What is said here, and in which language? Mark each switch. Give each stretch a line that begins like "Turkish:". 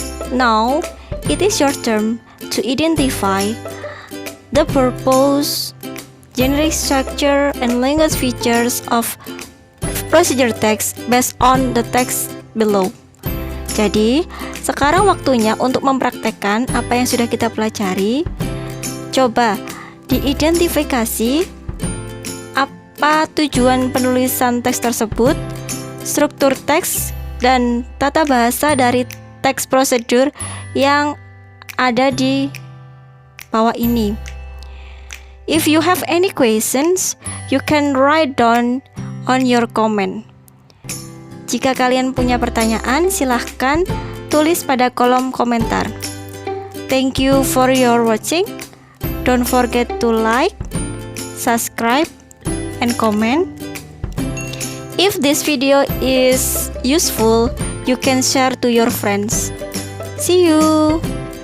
English: Now, it is your turn to identify the purpose, generic structure, and language features of procedure text based on the text below.
Indonesian: Jadi, sekarang waktunya untuk mempraktekkan apa yang sudah kita pelajari. Coba diidentifikasi apa tujuan penulisan teks tersebut, struktur teks, dan tata bahasa dari teks prosedur yang ada di bawah ini.
English: If you have any questions, you can write down on your comment.
Indonesian: Jika kalian punya pertanyaan, silahkan tulis pada kolom komentar.
English: Thank you for your watching. Don't forget to like, subscribe, and comment. If this video is useful, you can share to your friends. See you.